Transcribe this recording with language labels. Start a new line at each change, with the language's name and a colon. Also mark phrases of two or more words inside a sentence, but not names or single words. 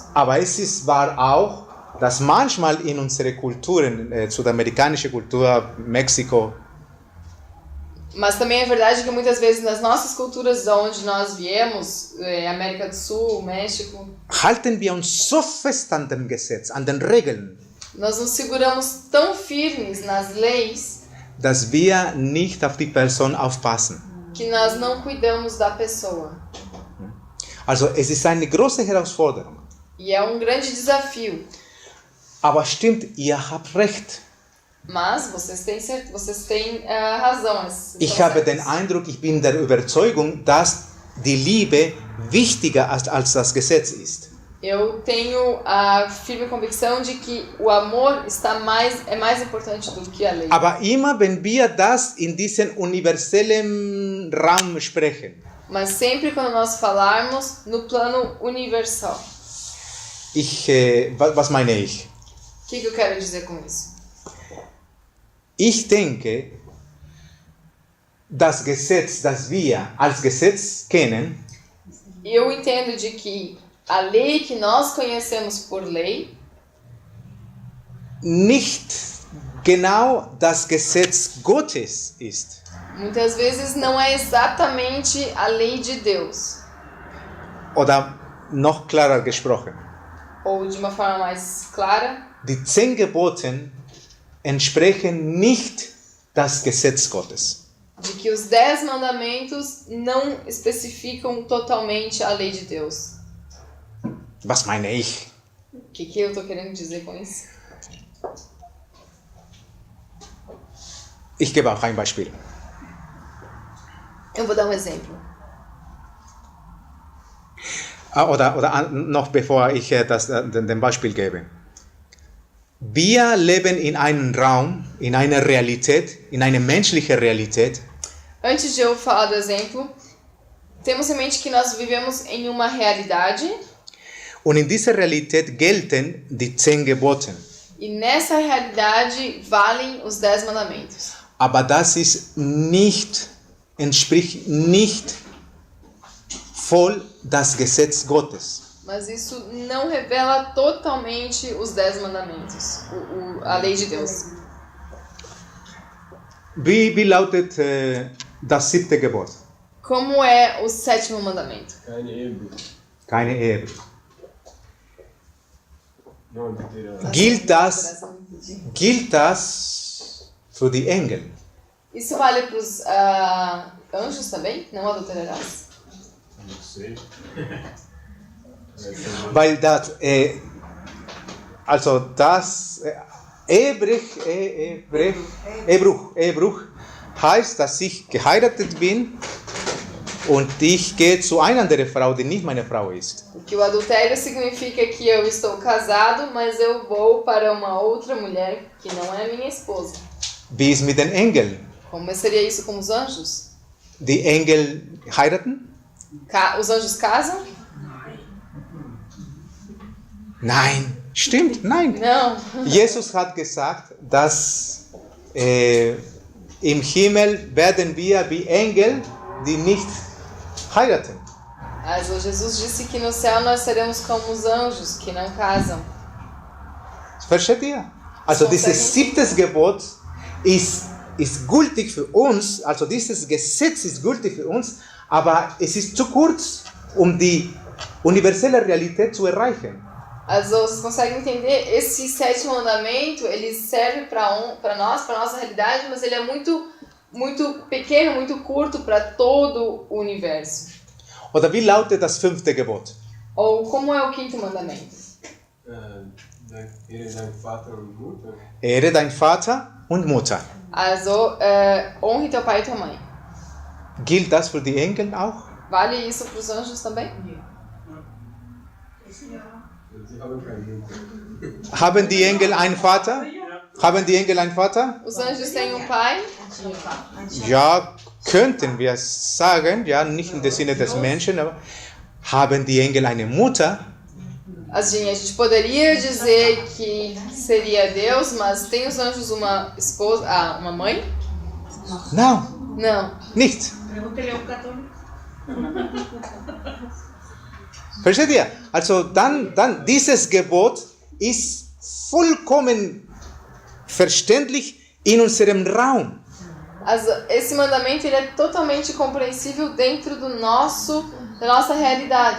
German: Aber es ist wahr auch, dass manchmal in unsere Kulturen, südamerikanische Kultur, Mexiko,
Portuguese: Mas também é verdade que muitas vezes nas nossas culturas de onde nós viemos, América do Sul, México,
German: halten wir uns so fest an dem Gesetz, an den Regeln,
Portuguese: nós nos seguramos tão firmes nas leis
German: dass wir nicht auf die Person aufpassen.
Portuguese: que nós não cuidamos da pessoa.
German: Also es ist eine große Herausforderung.
Portuguese: E é um grande desafio.
German: Aber stimmt, ihr habt recht.
Portuguese: Mas vocês têm razão.
German: Ich habe den Eindruck, ich bin der Überzeugung, dass die Liebe wichtiger als das Gesetz ist.
Portuguese: Eu tenho a firme convicção de que o amor é mais importante do que a lei.
German: Aber immer, wenn wir das in diesem universellen Raum sprechen,
Portuguese: Mas sempre quando nós falarmos no plano universal.
German: was meine ich?
Portuguese: O que eu quero dizer com isso?
German: Ich denke, das Gesetz, das wir als Gesetz kennen,
Portuguese: Eu entendo de que a lei que nós conhecemos por lei
German: nicht genau das Gesetz Gottes ist.
Portuguese: muitas vezes não é exatamente a lei de Deus.
German: Oder noch klarer gesprochen,
Portuguese: Ou de uma forma mais clara,
German: die 10 Gebote entsprechen nicht das Gesetz Gottes.
Portuguese: de que os 10 mandamentos não especificam totalmente a lei de Deus.
German: Was meine ich?
Portuguese: O que eu estou querendo dizer com isso?
German: Ich gebe auch ein Beispiel.
Portuguese: Eu vou dar um exemplo.
German: Oder noch bevor ich den Beispiel gebe. Wir leben in einem Raum, in einer Realität, in einer menschlichen Realität,
Portuguese: Antes de eu falar do exemplo, temos em mente que nós vivemos em uma realidade
German: und in dieser Realität gelten die 10 Gebote.
Portuguese: e nessa realidade valem os 10 mandamentos.
German: Aber das ist entspricht nicht voll das Gesetz Gottes.
Portuguese: Mas isso não revela totalmente os 10 mandamentos, a lei de Deus.
German: Wie lautet das 7. Gebot?
Portuguese: Como é o 7º mandamento?
German: Keine Ehebruch. Keine Ehebruch.
Portuguese: Não adulterar.
German: Gilt das für die Engel?
Portuguese: Isso vale para os anjos também? Não adulterarás? Não sei.
German: Weil das, Ehebruch heißt, dass ich geheiratet bin und ich gehe zu einer anderen Frau, die nicht meine Frau ist.
Portuguese: Porque o adultério significa que eu estou casado, mas eu vou para uma outra mulher que não é minha esposa.
German: Wie ist mit den Engeln?
Portuguese: Como seria isso com os anjos?
German: Die Engel heiraten?
Portuguese: Os anjos casam?
German: Nein, stimmt, nein.
Portuguese: Não.
German: Jesus hat gesagt, dass im Himmel werden wir wie Engel, die nicht heiraten.
Portuguese: Also Jesus disse que no céu nós seremos como os anjos que não casam.
German: Versteht ihr? Also dieses 7. Gebot ist gültig für uns, also dieses Gesetz ist gültig für uns, aber es ist zu kurz, um die universelle Realität zu erreichen. Also,
Portuguese: vocês conseguem entender? Esse 7º mandamento, ele serve para nós, para nossa realidade, mas ele é muito pequeno, muito curto para todo o universo.
German: Oder wie lautet das 5. Gebot?
Portuguese: Ou como é o 5º mandamento?
German: Ehre deinen Vater und Mutter. Ehre dein Vater und Mutter. Also,
Portuguese: honre teu pai e tua mãe.
German: Gilt das für die Engel auch?
Portuguese: Vale isso para os anjos também?
German: Sie haben keinen Mutter. Haben die Engel einen Vater? Haben die Engel einen Vater?
Portuguese: Os anjos têm um pai?
German: Ja, könnten wir sagen, ja, nicht im Sinne des Menschen, aber haben die Engel eine Mutter?
Portuguese: Assim, a gente poderia dizer que seria Deus, mas tem os anjos uma esposa, uma mãe? Não, Não.
German: nicht.
Spanish: Pregúntele a un católico.
German: Versteht ihr? Also dann dieses Gebot ist vollkommen verständlich in unserem Raum. Also,
Portuguese: esse mandamento ele é totalmente compreensível dentro da nossa realidade.